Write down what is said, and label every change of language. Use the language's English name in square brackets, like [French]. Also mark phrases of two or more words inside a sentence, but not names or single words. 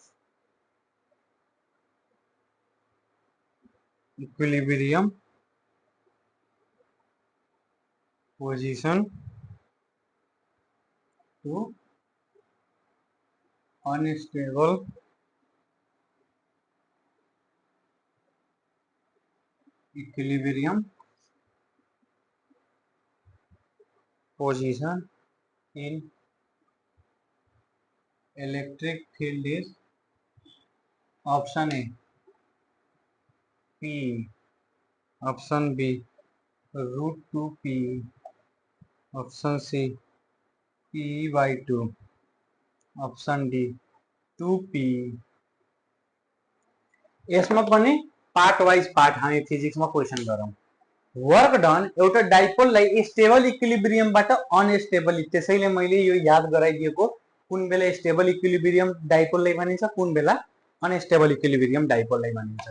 [English] equilibrium position to unstable equilibrium position in electric field is option A p, option B √2p, option C p/2, option D 2p। [Nepali] यसमा पनि [English] part wise part [Nepali] हामी फिजिक्समा क्वेसन गरौँ। [English] work done [Nepali] एउटा डाइपोललाई [English] stable equilibriumबाट unstable, [Nepali] त्यसैले मैले यो याद गराइदिएको कुन बेला [English] stable equilibrium dipoleलाई [Nepali] भनिन्छ, कुन बेला [English] unstable equilibrium dipoleलाई [Nepali] भनिन्छ।